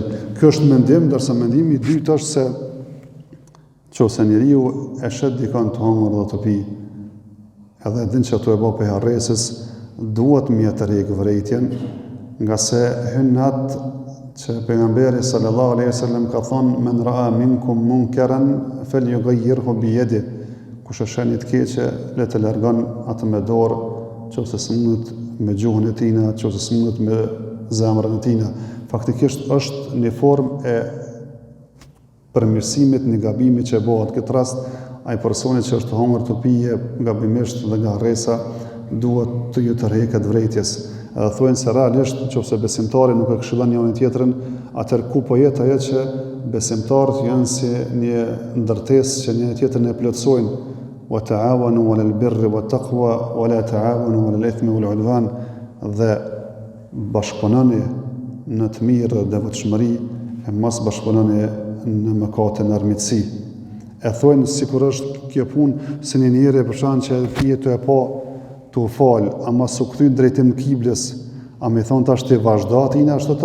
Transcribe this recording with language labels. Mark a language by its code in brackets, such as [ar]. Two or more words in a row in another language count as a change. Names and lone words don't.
[sq] Ky është mendim, ndërsa mendimi i dytë është se nëse njeriu e shet dikon të hongër dhe të pi, edhe din që ato e bë për harresës, duhet me ja tërheq vrejtjen, nga se hyn atë që pejgamberi [ar] صلى الله عليه وسلم [sq] ka thonë [ar] من رأى منكم منكرا فليغيره بيده, [sq] kush e sheh një të keqe le të largon atë me dorë, nëse s'mundet me gjuhën e tij, nëse s'mundet me zemrën e tij. Faktikisht është një formë e përmirësimit një gabimi që bëhet. Këtë rast ai personi që është hongër të pije gabimisht dhe nga harresa duhet të ju tërheqet vrejtjes. Edhe thojnë se realisht nëse besimtari nuk e këshillon njërin tjetrin, atëherë ku po jetë ajo që besimtarët janë si një ndërtesë që njëri tjetrin e plotësojnë. [ar] وتعاونوا على البر والتقوى ولا تعاونوا على الإثم والعدوان, [sq] dhe bashkëpunoni në të mirë dhe devotshmëri, e mos bashkëpunoni në mëkate në armiqësi. E thojnë sikur është kjo punë se një njeri për shkak që pije të e pa të u falë, ama su kthy drejtim kiblës, a me thonë tash të vazhdo atina ashtë ta?